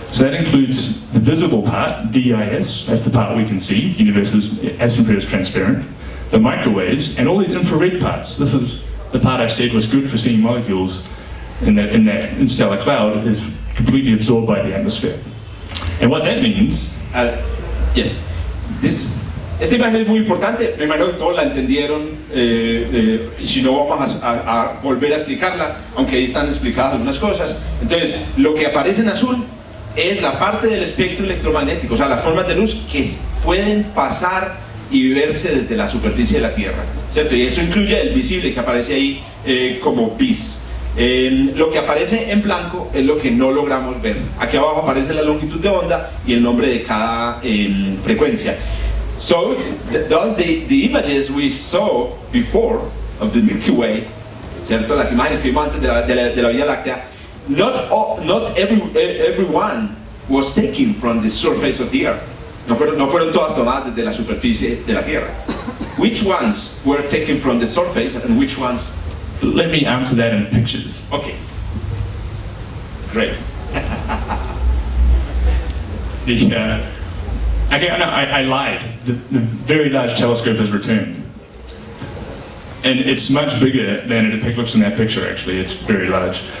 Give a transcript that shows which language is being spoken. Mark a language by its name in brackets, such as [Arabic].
[English] So that includes the visible part, DIS, that's the part we can see, the universe's atmosphere is transparent, the microwaves, and all these infrared parts. This is the part I said was good for seeing molecules in that interstellar cloud is completely absorbed by the atmosphere. And what that means... Yes. [Spanish] Esta imagen es muy importante, me imagino que todos la entendieron, y si no vamos a volver a explicarla, aunque ahí están explicadas algunas cosas. Entonces, lo que aparece en azul es la parte del espectro electromagnético, o sea, las formas de luz que pueden pasar y verse desde la superficie de la Tierra, ¿cierto? Y eso incluye el visible que aparece ahí como bis. Lo que aparece en blanco es lo que no logramos ver. Aquí abajo aparece la longitud de onda y el nombre de cada frecuencia. [English] So, thus the images we saw before of the Milky Way, ¿cierto? [Spanish] Las imágenes que vimos antes de la Vía Láctea, [English] not everyone was taken from the surface of the Earth. [Spanish] No fueron todas tomadas desde la superficie de la Tierra. [English] Which ones were taken from the surface and which ones? Let me answer that in pictures. Okay. Great. I lied. The Very Large Telescope has returned. And it's much bigger than it looks in that picture, actually. It's very large.